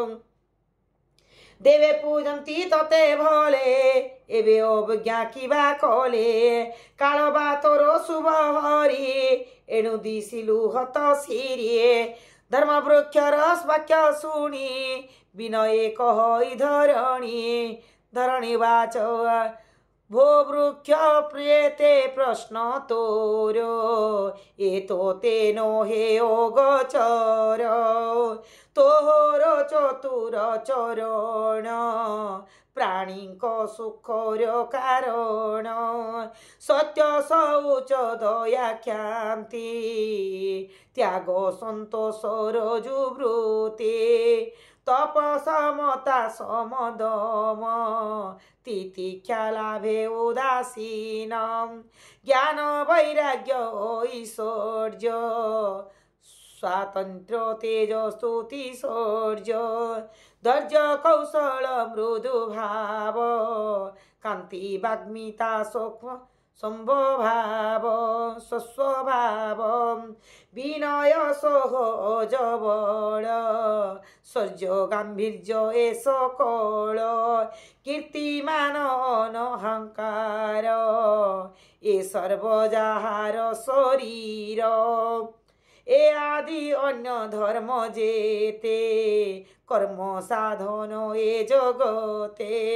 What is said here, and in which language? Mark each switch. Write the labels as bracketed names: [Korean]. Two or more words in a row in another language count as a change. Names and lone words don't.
[Odia] ଦେବେ ପୂଜନ୍ତି ତତେ ଭଲେ ଏବେ ଅବଜ୍ଞା କିବା କଲେ କାଳ ବା ତୋର ଶୁଭ ହରି ଏଣୁ ଦିଶିଲୁ ହତ ସିରିଏ ଧର୍ମ ବୃକ୍ଷର ବାକ୍ୟ ଶୁଣି ବିନୟେ କହି ଧରଣୀ ବାଚ ଭୋ ବୃକ୍ଷ ପ୍ରିୟତେ ପ୍ରଶ୍ନ ତୋର ଏତୋ ତେନୋ ହେ ଗୋଚର ତୋହର ଚତୁର ଚରଣ ପ୍ରାଣୀକ ସୁଖର କାରଣ ସତ୍ୟ ଶୌଚ ଦୟା କ୍ଷାନ୍ତି ତ୍ୟାଗ ସନ୍ତୋଷର ଯୁବୃତ୍ତି ତପ ସମତା ସମଦମ ତିତିକ୍ଷା ଲାଭେ ଉଦାସୀନ ଜ୍ଞାନ ବୈରାଗ୍ୟ ଐଶ୍ୱର୍ଯ୍ୟ ସ୍ୱାତନ୍ତ୍ର ତେଜ ସ୍ତୁତି ଶୌର୍ଯ୍ୟ ଧୈର୍ଯ୍ୟ କୌଶଳ ମୃଦୁ ଭାବ କାନ୍ତି ବାଗ୍ମିତା ସମ୍ଭୋଭାବ ସ୍ୱସ୍ୱଭାବ ବିନୟ ସହଜ ବଳ ଶୌର୍ଯ୍ୟ ଗାମ୍ଭୀର୍ଯ୍ୟ ଏ ସକଳ କୀର୍ତ୍ତିମାନ ଅହଂକାର ଏ ସର୍ବଜାହାର ଶରୀର ଏ ଆଦି ଅନ୍ୟ ଧର୍ମ ଯେତେ କର୍ମ ସାଧନ ଏ ଜଗତେ